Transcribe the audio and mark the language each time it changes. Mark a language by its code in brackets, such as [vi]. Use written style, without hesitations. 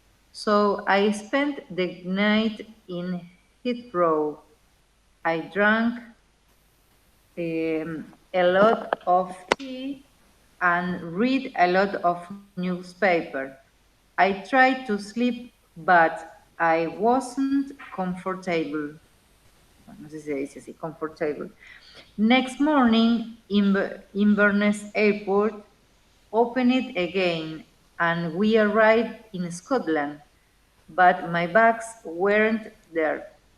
[en] So I spent the night in Heathrow. I drank a lot of tea and read a lot of newspaper. I tried to sleep, but I wasn't comfortable. [es] Bueno, no sé si se dice así, comfortable. [en] Next morning, Inverness Airport opened it again, and we arrived in Scotland, but my bags weren't there.